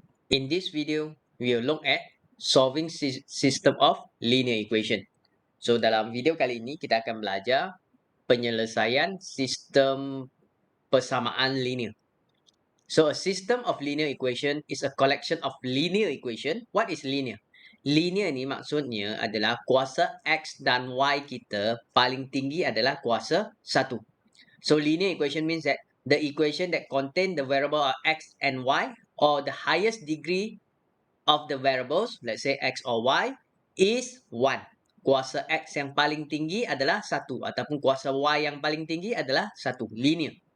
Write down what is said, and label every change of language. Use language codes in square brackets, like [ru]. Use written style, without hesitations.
[en] In this video, we will look at solving system of linear equation. [ms] So dalam video kali ini kita akan belajar penyelesaian sistem persamaan linear. [en] So a system of linear equation is a collection of linear equation. What is linear? [ms] Linear ni maksudnya adalah kuasa X dan Y kita paling tinggi adalah kuasa 1. [en] So linear equation means that the equation that contain the variable X and Y or the highest degree of the variables, let's say X or Y, is 1. [ms] Kuasa X yang paling tinggi adalah 1 ataupun kuasa Y yang paling tinggi adalah 1. Linear.